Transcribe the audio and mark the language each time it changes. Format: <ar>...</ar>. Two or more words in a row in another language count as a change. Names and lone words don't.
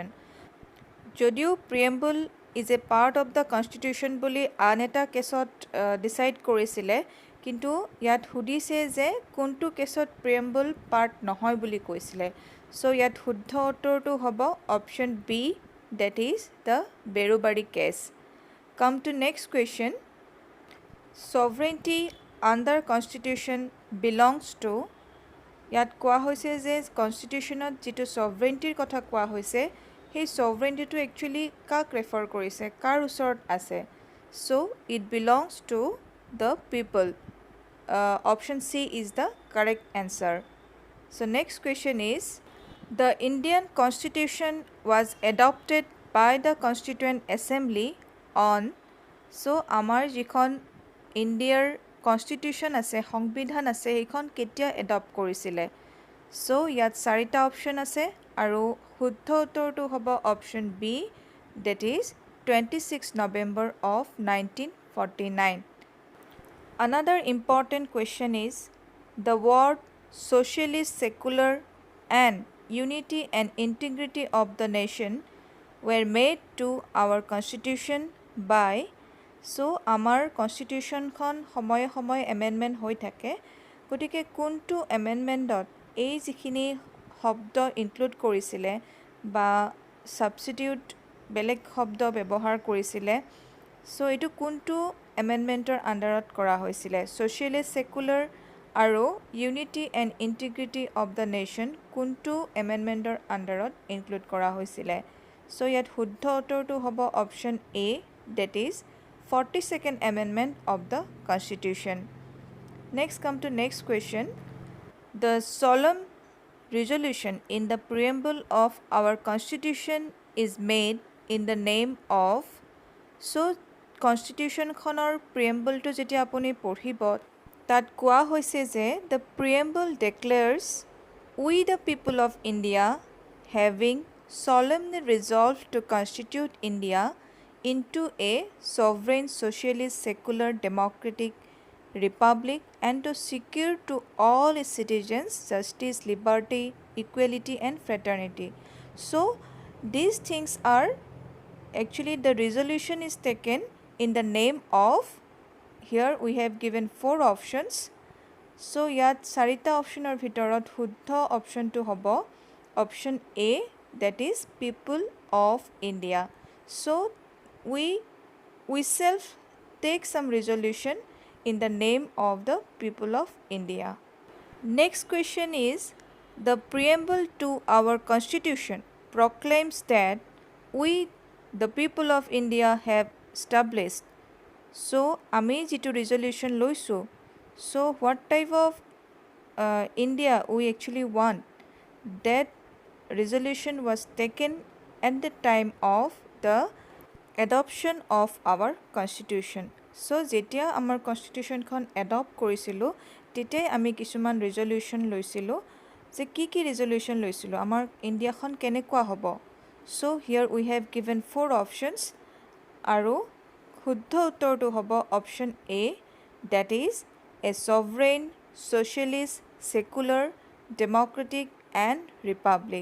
<as>যদিও</as> <en>preamble is a part of the constitution</en> <as>বুলি আন এটা কেছত ডিচাইড কৰিছিলে, কিন্তু ইয়াত সুধিছে যে কোনটো কেছত</as> <en>preamble part</en> <as>নহয় বুলি কৈছিলে। চ' ইয়াত শুদ্ধ উত্তৰটো হ'ব</as> <en>option B, that is the Berubari case. Come to next question. Sovereignty under constitution belongs to,</en> <as>ইয়াত কোৱা হৈছে যে কনষ্টিটিউশ্যনত যিটো সভৰেণ্টিৰ কথা কোৱা হৈছে সেই সভৰেণ্টিটো একচুৱেলি কাক ৰেফাৰ কৰিছে, কাৰ ওচৰত আছে।</as> <en>so it belongs to the people. option C is the correct answer so next question is The Indian Constitution was adopted by the Constituent Assembly on, so</en> <as>আমাৰ যিখন ইণ্ডিয়াৰ কনষ্টিটিউশ্যন আছে, সংবিধান আছে, সেইখন কেতিয়া এডপ্ট কৰিছিলে। চ' ইয়াত চাৰিটা অপশ্যন আছে আৰু শুদ্ধ উত্তৰটো হ'ব</as> <en>option B, that is 26 November of 1949. Another important question is the word socialist, secular and unity and integrity of the nation were made to our constitution by,</en> <as>so আমাৰ কনষ্টিটিউশ্যনখন সময়ে সময়ে এমেণ্ডমেণ্ট হৈ থাকে, গতিকে কোনটো এমেণ্ডমেণ্টত এই যিখিনি শব্দ ইনক্লুড কৰিছিলে বা ছাবষ্টিটিউট বেলেগ শব্দ ব্যৱহাৰ কৰিছিলে, চ' এইটো কোনটো</as> <en>amendment under</en> <as>কৰা হৈছিলে। ছ'চিয়েলিষ্ট, ছেকুলাৰ আৰু</as> <en>unity and integrity of the nation</en> <as>কোনটো</as> <en>amendment under</en> <as>ইনক্লুড কৰা হৈছিলে। চ' ইয়াত শুদ্ধ উত্তৰটো হ'ব</as> <en>option A, that is 42nd Amendment of the Constitution. Next, come to next question. The solemn resolution in the preamble of our Constitution is made in the name of, so</en> <as>কনষ্টিটিউশ্যনখনৰ প্ৰিএম্বলটো যেতিয়া আপুনি পঢ়িব তাত কোৱা হৈছে যে</as> <en>the preamble declares we the people of India having solemnly resolved to constitute India into a sovereign socialist secular democratic republic and to secure to all its citizens justice, liberty, equality and fraternity. So these things are actually, the resolution is taken in the name of, here we have given 4 options.</en> <as>So ইয়াত চাৰিটা অপশ্যনৰ ভিতৰত শুদ্ধ অপশ্যনটো হ'ব অপশ্যন এ,</as> <en>that is people of India. So we self take some resolution in the name of the people of India. Next question is the preamble to our constitution proclaims that we the people of India have established.</en> <as>So আমি যিটো</as> <en>resolution লৈছোঁ, so what type of India we actually want, that resolution was taken at the time of the adoption of our constitution.</en> <as>So যেতিয়া আমাৰ কনষ্টিটিউশ্যনখন এডপ্ট কৰিছিলোঁ তেতিয়াই আমি কিছুমান ৰিজলিউশ্যন লৈছিলোঁ যে কি কি ৰিজলিউশ্যন লৈছিলোঁ, আমাৰ ইণ্ডিয়াখন কেনেকুৱা হ'ব।</as> <en>so here we have given 4 options</en> <as>আৰু শুদ্ধ উত্তৰটো হ'ব</as> <en>option A, that is a sovereign socialist secular democratic and republic.</en>